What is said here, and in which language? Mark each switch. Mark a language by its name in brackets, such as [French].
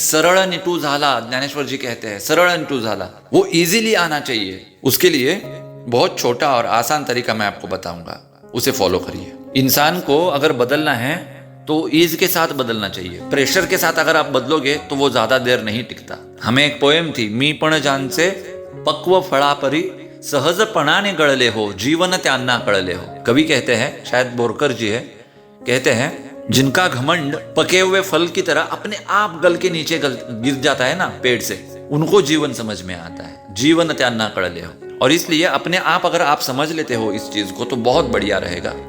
[Marathi] सरळ निटू झाला, [Hindi] ज्ञानेश्वर जी कहते हैं, सरळ निटू झाला, वो इजीली आना चाहिए। उसके लिए बहुत छोटा और आसान तरीका मैं आपको बताऊंगा, उसे फॉलो करिए। इंसान को अगर बदलना है तो ईज के साथ बदलना चाहिए। प्रेशर के साथ अगर आप बदलोगे तो वो ज्यादा देर नहीं टिकता। हमें एक पोएम थी, [Marathi] मी पण ज्यांचे पक्व फळापरी सहजपणाने गळले हो, जीवन त्यांना कळले हो। [Hindi] कवि कहते हैं, शायद बोरकर जी है, कहते हैं जिनका घमंड पके हुए फल की तरह अपने आप गल के नीचे गिर जाता है ना पेड़ से, उनको जीवन समझ में आता है। [Marathi] जीवन त्यांना कळले हो। [Hindi] और इसलिए अपने आप अगर आप समझ लेते हो इस चीज को तो बहुत बढ़िया रहेगा।